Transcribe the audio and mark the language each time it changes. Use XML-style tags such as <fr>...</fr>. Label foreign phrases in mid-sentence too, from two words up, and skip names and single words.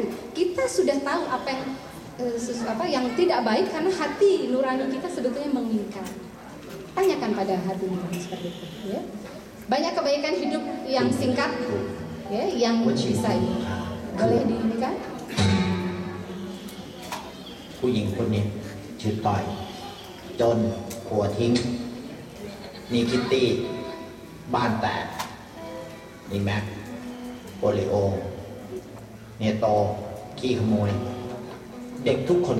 <id>Kita sudah tahu apa yang tidak baik karena hati nurani kita sebetulnya mengingkari. Tanyakan pada hati nurani seperti itu, ya. Banyak kebaikan hidup yang singkat, ya, yang bisa ini. Boleh diinikan?</id> <th>ผู้หญิงคนนี้ชื่อต้อยจนผัวทิ้งนี่คิตตี้บ้านแตกนี่แม็กโปลิโอเนโตขี้ขโมยเด็กทุกคน</th>